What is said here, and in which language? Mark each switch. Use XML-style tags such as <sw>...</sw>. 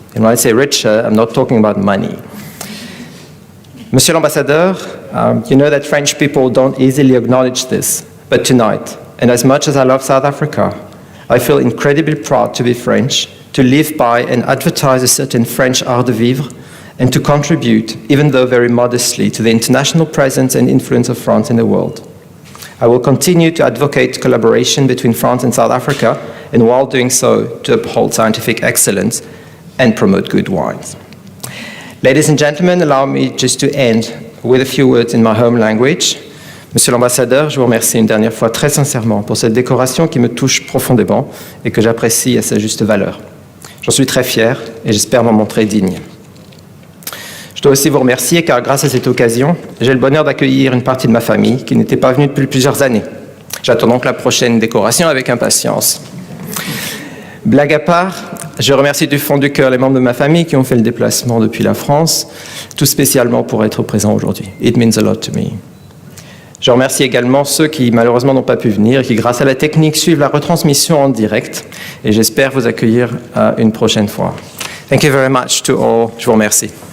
<en>And when I say richer, I'm not talking about money. Monsieur l'Ambassadeur, you know that French people don't easily acknowledge this, but tonight, and as much as I love South Africa, I feel incredibly proud to be French, to live by and advertise a certain French art de vivre, and to contribute, even though very modestly, to the international presence and influence of France in the world. I will continue to advocate collaboration between France and South Africa, and while doing so, to uphold scientific excellence and promote good wines. Ladies and gentlemen, allow me just to end with a few words in my home language.</en> <fr>Monsieur l'Ambassadeur, je vous remercie une dernière fois très sincèrement pour cette décoration qui me touche profondément et que j'apprécie à sa juste valeur. J'en suis très fier et j'espère m'en montrer digne. Je dois aussi vous remercier car grâce à cette occasion, j'ai le bonheur d'accueillir une partie de ma famille qui n'était pas venue depuis plusieurs années. J'attends donc la prochaine décoration avec impatience. Blague à part, je remercie du fond du cœur les membres de ma famille qui ont fait le déplacement depuis la France, tout spécialement pour être présents aujourd'hui.</fr> <en>It means a lot to me.</en> <fr>Je remercie également ceux qui malheureusement n'ont pas pu venir et qui, grâce à la technique, suivent la retransmission en direct. Et j'espère vous accueillir une prochaine fois.</fr> <en>Thank you very much to all.</en> <fr>Je vous remercie.</fr>